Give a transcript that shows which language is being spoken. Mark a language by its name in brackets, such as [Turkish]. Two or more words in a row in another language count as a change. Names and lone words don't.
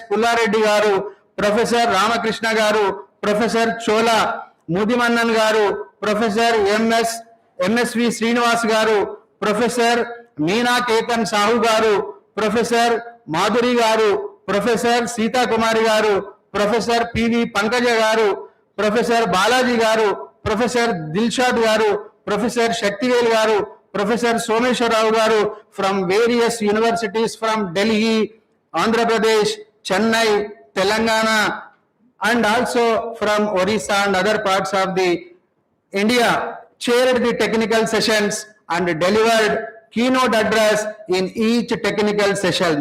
[English] Pullareddy Garu, Professor Ramakrishna Garu, Professor Chola Mudimannan Garu, Professor MSV Srinivas Garu, Professor Meena Ketan Sahu Garu, Professor Madhuri Garu, Professor Sita Kumari Garu, Professor P.V. Pankaja Garu, Professor Balaji Garu, Professor Dilshad Garu, Professor Shaktivel Garu, Professor Someshwar Rao Garu from various universities from Delhi, Andhra Pradesh, Chennai, Telangana, and also from Orissa and other parts of the India, chaired the technical sessions and delivered keynote address in each technical session.